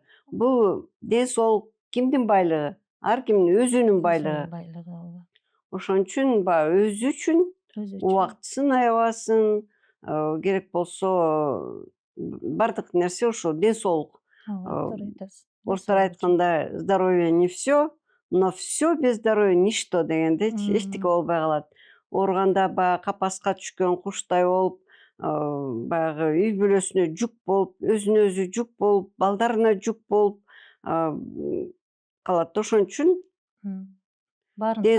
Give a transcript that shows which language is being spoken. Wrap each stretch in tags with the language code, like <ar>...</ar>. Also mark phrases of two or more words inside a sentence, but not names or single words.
<ky>Бул ден соолук кимдин байлыгы? Ар кимдин өзүнүн байлыгы. Ооба. Ошон үчүн баягы өзү үчүн убактысын аябасын, керек болсо бардык нерсе ушул ден соолук. Ооба, туура айтасыз. Орустар айткандай,</ky> <ru>здоровье не все, но все без здоровья ничто</ru> <ky>дегендейчи, эчтеке болбой калат. Ооруганда баягы капаска түшкөн куштай болуп, баягы үй бүлөсүнө жүк болуп, өзүнө өзү жүк болуп, балдарына жүк болуп калат. Ошон үчүн Баарын ден</ky>